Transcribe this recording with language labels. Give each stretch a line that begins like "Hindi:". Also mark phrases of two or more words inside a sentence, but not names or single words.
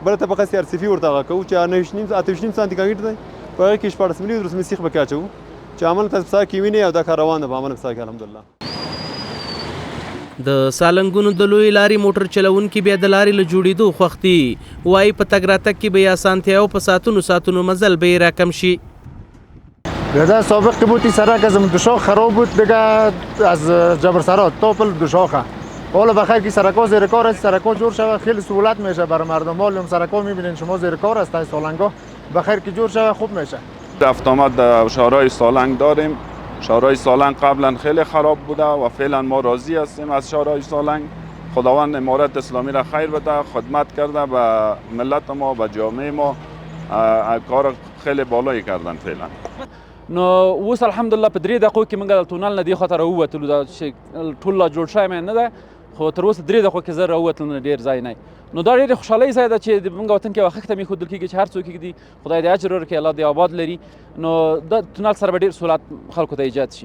Pashto: بله طبقه سی آر سی في ورته هغه کوو چې 8.5 سانتي کانکریټ دی په هغې کې 14 ملي 13 ملي سیخ پکې اچوو چې عمل تاسو په سا کې وینئ او دا کار روان ده په عمل په سا کې الحمدلله. د سالنګونو د لویې لارې موټر چلونکي بیا د لارې له جوړېدو خوښ دي. وایي په تګ راتګ کې به یې اسانتیا او په ساعتونو مزل به یې راکم شي.
Persian: گذر سابق که بود این سرک از دوشاخ خراب بود دیگه از جبرسرات تا پل دوشاخه. حالا بخیر که سرک‌ها زیر کار است، سرک‌ها جور شود خیلی سهولت میشه برای مردم. حالا سرک‌ها می‌بینین شما زیر کار است سالنگ‌ها بخیر که جور شود خوب میشه. رفت آمد در شهرهای سالنگ داریم. شهرهای سالنگ قبلا خیلی خراب بوده و فعلا ما راضی هستیم از شهرهای سالنگ. خداوند امارت اسلامی را خیر بده، خدمت کرده به ملت ما به جامعه ما کار خیلی بالایی کردن فعلا.
Pashto: نو اوس الحمدلله په 3 دقیقو کې موږ د تونل نه دې خواته راووتلو دا چې ټول لا جوړ شوی نه ده خو تر اوسه 3 دقیقو کې زه راووتلم نه ډېر ځای نه. نو دا ډېرې خوشحالۍ ځای ده چې موږ وطن کې یوه ښه خدمت ایښودل کېږي چې هر څوک دي خدای دې اجر ورکړي الله دې آباد لري. نو دا تونل سره به ډېر سهولت خلکو ته ایجاد شي.